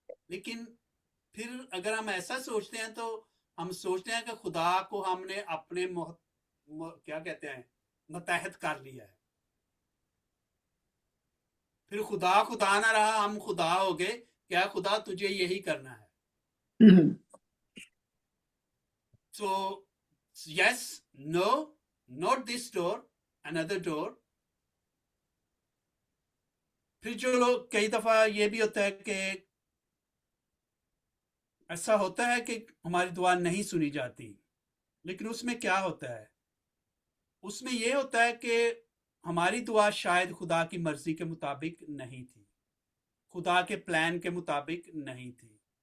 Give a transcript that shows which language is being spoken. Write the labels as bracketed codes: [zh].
[hi] लेकिन फिर अगर हम ऐसा सोचते हैं तो हम सोचते हैं कि खुदा को हमने अपने क्या कहते हैं मतहत कर लिया है. फिर खुदा खुदा ना रहा, हम खुदा हो गए. क्या खुदा तुझे यही करना है. [en] So yes, no, not this door, another door. [hi] फिर जो लोग, कई दफा ये भी होता है कि ऐसा होता है कि हमारी दुआ नहीं सुनी जाती. लेकिन उसमें क्या होता है, उसमें ये होता है कि हमारी दुआ शायद खुदा की मर्जी के मुताबिक नहीं थी, खुदा के प्लान के मुताबिक नहीं थी.